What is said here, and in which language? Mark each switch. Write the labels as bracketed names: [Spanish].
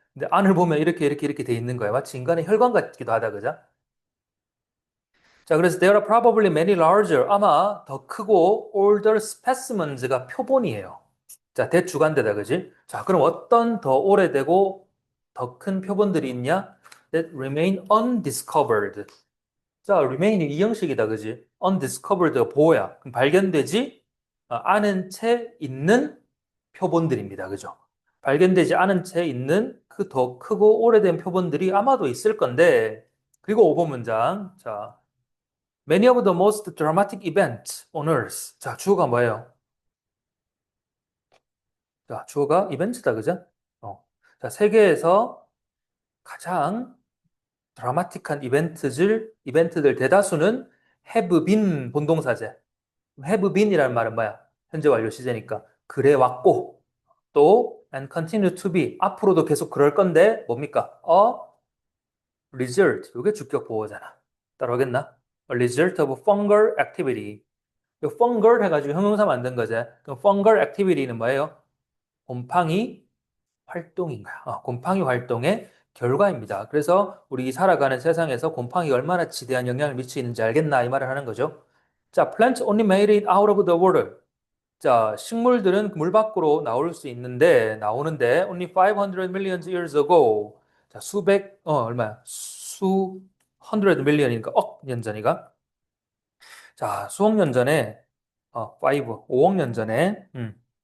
[Korean] 근데 안을 보면 이렇게 돼 있는 거야. 마치 인간의 혈관 같기도 하다, 그죠? [English] 자, 그래서 there are probably many larger [Korean] 아마 더 크고 [English] older specimens가 [Korean] 표본이에요. 자, 대주간대다, 그지? 자, 그럼 어떤 더 오래되고 더 큰 표본들이 있냐? [English] That remain undiscovered. [Korean] 자, remain이 이 형식이다, 그지? undiscovered가 보호야. 그럼 발견되지 않은 채 있는 표본들입니다, 그죠? 발견되지 않은 채 있는 그 더 크고 오래된 표본들이 아마도 있을 건데, 그리고 5번 문장. [English] 자, many of the most dramatic events on Earth. [Korean] 자, 주어가 뭐예요? 자, 주어가 이벤트다, 그죠? 어. 자, 세계에서 가장 드라마틱한 이벤트들 대다수는 [English] have been [Korean] 본동사제. have been이라는 말은 뭐야? 현재 완료 시제니까. 그래 왔고, 또, [English] and continue to be. [Korean] 앞으로도 계속 그럴 건데, 뭡니까? [English] A result. [Korean] 이게 주격 보호잖아. 따라오겠나? [English] A result of fungal activity. [Korean] 이 fungal 해가지고 형용사 만든 거지. 그럼 [English] fungal activity [Korean] 는 뭐예요? 곰팡이 활동인 거야. 곰팡이 활동의 결과입니다. 그래서 우리 살아가는 세상에서 곰팡이가 얼마나 지대한 영향을 미치는지 알겠나 이 말을 하는 거죠. [English] 자, plants only made it out of the water. [Korean] 자, 식물들은 물 밖으로 나오는데 [English] only 500 million years ago. [Korean] 자, 얼마야? 수 [English] hundred million [Korean] 이니까 억 년 전이가. 자, 수억 년 전에 5억 년 전에 음.